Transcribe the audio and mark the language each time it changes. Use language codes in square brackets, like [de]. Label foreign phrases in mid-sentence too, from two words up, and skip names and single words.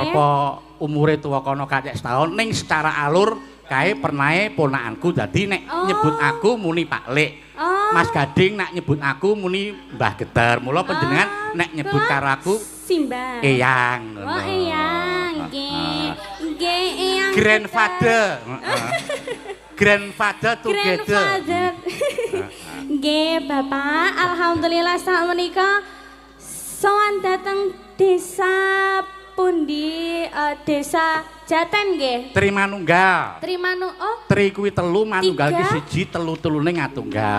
[jv] arepa umure tuwa kono kacek setahun ning secara alur kae pernahe ponakanku dadi nek nyebut aku muni Pak Lik. Oh. Mas Gading nak nyebut aku muni Mbah Geter. Mula panjenengan nek nyebut karo aku Simbah. Eyang. Oh, Eyang. Nggih. Nggih, Eyang. [en] Grandfather. Grandfather together. [jv] Grandfather. Nggih, Bapak. Alhamdulillah sak menika sowan dateng desa pundi? Desa Jaten nggih. Trimanunggal. Oh, Tri kuwi telu, manunggal ki 1, 3. telu-telune ngatunggal.